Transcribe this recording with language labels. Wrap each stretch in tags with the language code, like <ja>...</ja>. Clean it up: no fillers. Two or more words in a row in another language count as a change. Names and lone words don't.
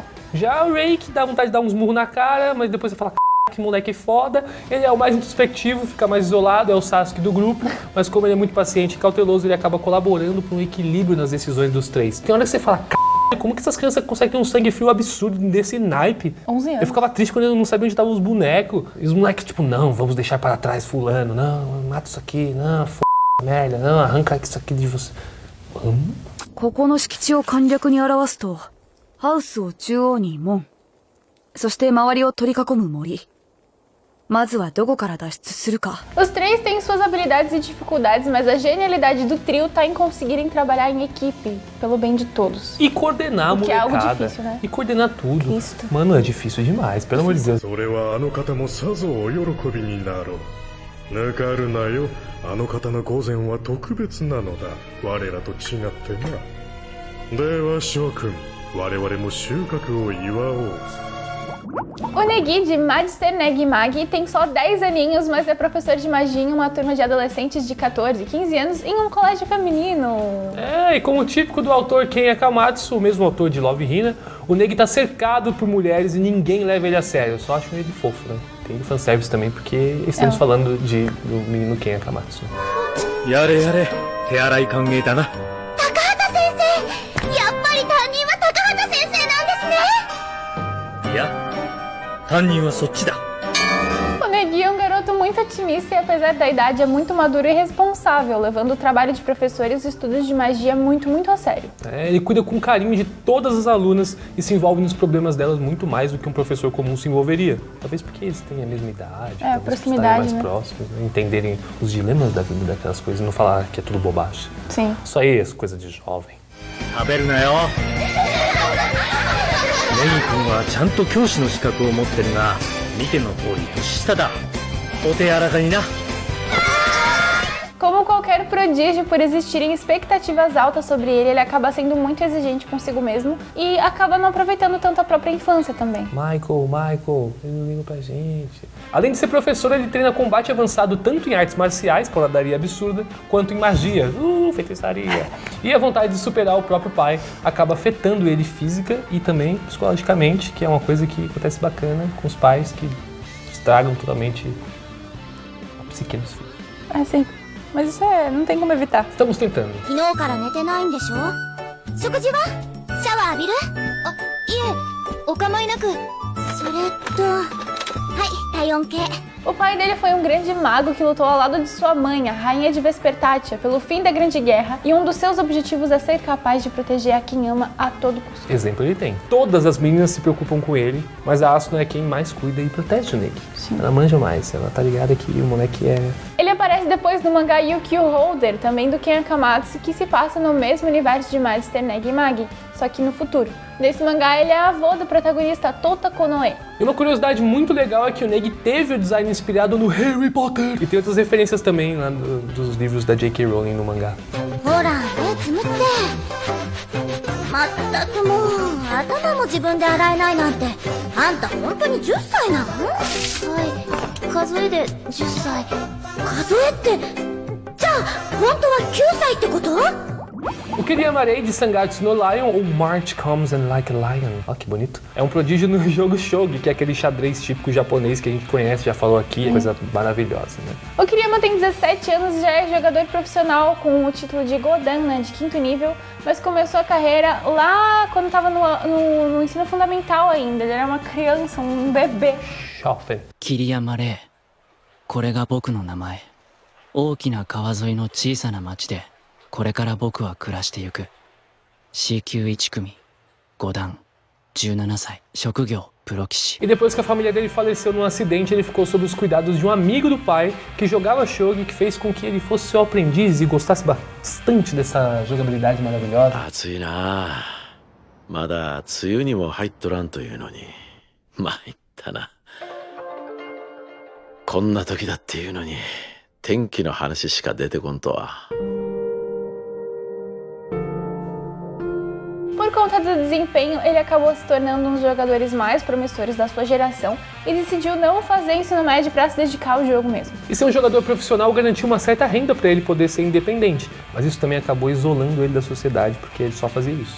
<pt>Já o Ray, que dá vontade de dar uns murros na cara, mas depois você fala, que moleque foda, ele é o mais introspectivo, fica mais isolado, é o Sasuke do grupo, mas como ele é muito paciente e cauteloso, ele acaba colaborando para um equilíbrio nas decisões dos três. Tem hora que você fala, como que essas crianças conseguem ter um sangue frio absurdo desse naipe? 11 anos. Eu ficava triste quando eu não sabia onde estavam os bonecos. E os moleques, tipo, não, vamos deixar para trás fulano, não, mata isso aqui, não, merda, não, arranca isso aqui de você.</pt> <ja>ここの敷地を簡略に表すと、ハウスを中央に門、そして周りを取り囲む森。まずはどこから脱出するか。</ja> <pt>Os três têm suas habilidades e dificuldades, mas a genialidade do trio tá em conseguirem trabalhar em equipe, pelo bem de todos. E coordenar a O que é molecada. algo difícil, né? E coordenar tudo. Cristo. Mano, é difícil demais, pelo amor de Deus.</pt> <ja>それはあの方もさぞお喜びになろう。ぬかるなよ。あの方の御前は特別なのだ。我らと違ってな。では諸君、我々も収穫を祝おう。</ja> <pt>O Negi de Magister Negi Magi tem só 10 aninhos, mas é professor de magia em uma turma de adolescentes de 14 e 15 anos em um colégio feminino. É, e como típico do autor Ken Akamatsu, o mesmo autor de Love Hina, o Negi tá cercado por mulheres e ninguém leva ele a sério. Eu só acho ele fofo, né? Tem fanservice também, porque estamos falando do menino Ken Akamatsu.</pt> <ja>やれやれ、手洗い歓迎だな。やっぱり担任は高畑先生なんですね。いや、担任はそっちだ。</ja> <pt>O Negi é um garoto muito otimista e, apesar da idade, é muito maduro e responsável, levando o trabalho de professor e os estudos de magia muito a sério. É, ele cuida com carinho de todas as alunas e se envolve nos problemas delas muito mais do que um professor comum se envolveria. Talvez porque eles têm a mesma idade, talvez proximidade, mais né? próximos, né? Entenderem os dilemas da vida daquelas coisas e não falar que é tudo bobagem. Sim. Isso aí é coisa de jovem.</pt> <ja>食べるなよ。ネギ君はちゃんと教師の資格を持ってるが、見ての通り年下だ。お手柔らかにな。</ja> <pt>Como qualquer prodígio, por existirem expectativas altas sobre ele acaba sendo muito exigente consigo mesmo e acaba não aproveitando tanto a própria infância também. Michael, ele não liga pra gente. Além de ser professor, ele treina combate avançado tanto em artes marciais, porradaria absurda, quanto em magia, feitiçaria. E a vontade de superar o próprio pai acaba afetando ele física e também psicologicamente, que é uma coisa que acontece bacana com os pais que estragam totalmente a psique dos filhos. É sim, mas isso não tem como evitar. Estamos tentando.</pt> <ja>昨日から寝てないんでしょ？食事は？シャワー浴びる？あ、いえ、お構いなく。それと、はい、体温計。</ja> <pt>O pai dele foi um grande mago que lutou ao lado de sua mãe, a rainha de Vespertátia, pelo fim da Grande Guerra, e um dos seus objetivos é ser capaz de proteger a quem ama a todo custo. Exemplo ele tem. Todas as meninas se preocupam com ele, mas a Asuna é quem mais cuida e protege o Negi. Ela manja mais, ela tá ligada que o moleque é... Ele aparece depois no mangá Yu-Gi-Oh! Holder, também do Ken Akamatsu, que se passa no mesmo universo de Magister Negi Magi, só que no futuro. Nesse mangá, ele é avô do protagonista Tota Konoe. E uma curiosidade muito legal é que o Negi teve o design inspirado no Harry Potter. E tem outras referências também lá dos livros da J.K. Rowling no mangá.</pt> <ja>ほら、目つむって。まったくもう、頭も自分で洗えないなんて。あんた本当に10歳なの？はい、数えで10歳。数えって、じゃあ、本当は9歳ってこと？</ja> <pt>O Kiriamarei de Sangatsu no Lion, ou March Comes and Like a Lion, olha que bonito, é um prodígio no jogo Shogi, que é aquele xadrez típico japonês que a gente conhece, já falou aqui, é coisa maravilhosa, né? O Kiriyama tem 17 anos e já é jogador profissional com o título de Godan, né, de 5º nível, mas começou a carreira lá quando estava no ensino fundamental ainda, ele era uma criança, um bebê. Shofen.</pt> <ja>桐山玲、これが僕の名前。大きな川沿いの小さな町でこれから僕は暮らしてゆく。C 級1組、5段、17歳、職業プロ棋士。</ja> <pt>E depois que a família dele faleceu num acidente, ele ficou sob os cuidados de um amigo do pai que jogava shogi, que fez com que ele fosse seu aprendiz e gostasse bastante dessa jogabilidade maravilhosa.</pt> <ja>暑いなまだ梅雨にも入っとらんというのに参ったなこんな時だっていうのに天気の話しか出てこんとは</ja> <pt>Por conta do desempenho, ele acabou se tornando um dos jogadores mais promissores da sua geração e decidiu não fazer ensino médio para se dedicar ao jogo mesmo. E ser um jogador profissional garantiu uma certa renda para ele poder ser independente, mas isso também acabou isolando ele da sociedade, porque ele só fazia isso.</pt>